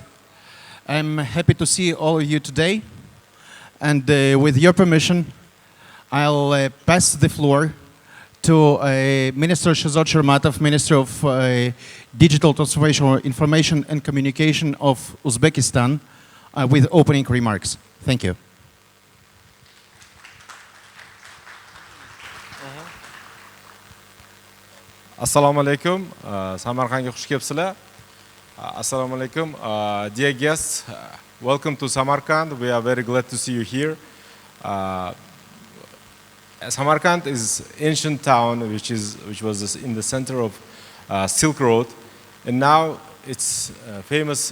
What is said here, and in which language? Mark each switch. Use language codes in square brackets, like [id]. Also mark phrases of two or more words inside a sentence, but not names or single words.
[en] I'm happy to see all of you today, and with your permission, I'll pass the floor to Minister Sherzod Shermatov, Minister of Digital Transformation, Information and Communication of Uzbekistan, with opening remarks. Thank you. [uz] Assalomu alaykum. Samarqandga xush kelibsizlar. Assalomu alaykum. [en] Dear guests, welcome to Samarkand. We are very glad to see you here. Samarkand is ancient town which was in the center of Silk Road, and now it's famous.